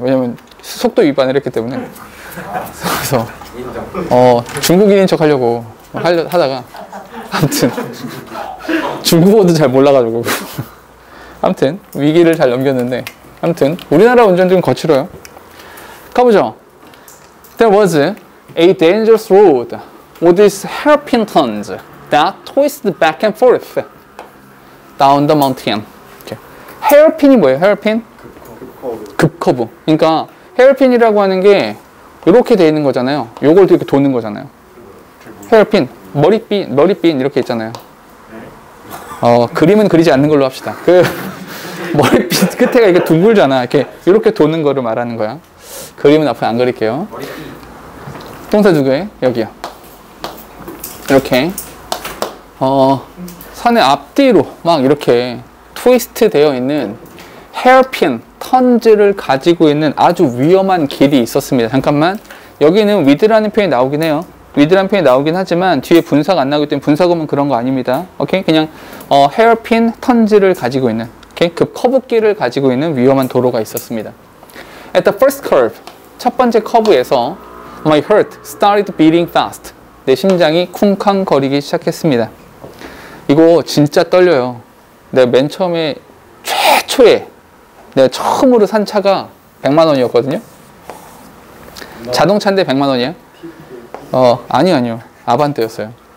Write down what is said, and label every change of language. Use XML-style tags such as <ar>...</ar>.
<ko>왜냐면 속도 위반을 했기 때문에. 그래서 중국인인 척 하려고 하다가 아무튼 중국어도 잘 몰라가지고 아무튼 위기를 잘 넘겼는데 아무튼 우리나라 운전들은 거칠어요. 가보죠.</ko> <en>There was a dangerous road with its hairpin turns that twisted back and forth down the mountain.</en> <ko>이렇게. 헤어핀이 뭐예요? 헤어핀? 급커브. 그러니까 헤어핀이라고 하는 게 이렇게 돼 있는 거잖아요. 요걸 이렇게 도는 거잖아요. 헤어핀, 머리핀 이렇게 있잖아요. 그림은 그리지 않는 걸로 합시다. 그 머리핀 끝에가 이렇게 둥글잖아. 이렇게 도는 거를 말하는 거야. 그림은 앞으로 안 그릴게요. 동사 두 개, 여기요. 이렇게 산의 앞뒤로 막 이렇게 트위스트 되어 있는 헤어핀, 턴즈를 가지고 있는 아주 위험한 길이 있었습니다. 잠깐만. 여기는 with라는 표현이 나오긴 해요. with라는 표현이 나오긴 하지만 뒤에 분사가 안 나오기 때문에 분사구문 그런 거 아닙니다. 오케이? 그냥 헤어핀, 턴즈를 가지고 있는 오케이? 그 커브길을 가지고 있는 위험한 도로가 있었습니다.</ko> <en>At the first curve,</en> <ko>첫 번째 커브에서</ko> <en>my heart started beating fast.</en> <ko>내 심장이 쿵쾅거리기 시작했습니다. 이거 진짜 떨려요. 내가 맨 처음에 최초에 내가 처음으로 산 차가 100만 원이었거든요. 자동차인데 100만 원이야? 아니요. 아반떼였어요.</ko>